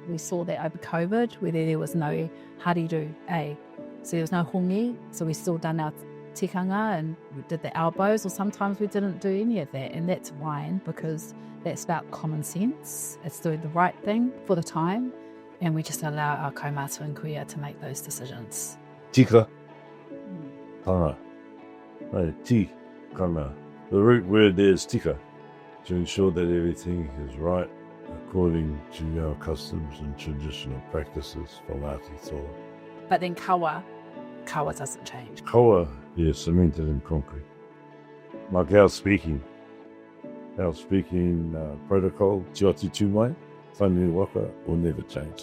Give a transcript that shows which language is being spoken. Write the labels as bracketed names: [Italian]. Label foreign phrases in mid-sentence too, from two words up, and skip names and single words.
[English] We saw that over COVID where there was no hariru, so there was no hongi, so we still done our tikanga and we did the elbows, or sometimes we didn't do any of that, and that's fine because that's about common sense. It's doing the right thing for the time, and we just allow our kaumātua and kuia to make those decisions. [Māori] Tika, tanga, tikanga. [English] The root word there is tika, to ensure that everything is right according to our customs and traditional practices for Ngāti Toa. But then kawa doesn't change. Kawa is cemented in concrete. Like our speaking protocol, [Māori] Te Oti Tū Mai, whānui waka, [English] will never change.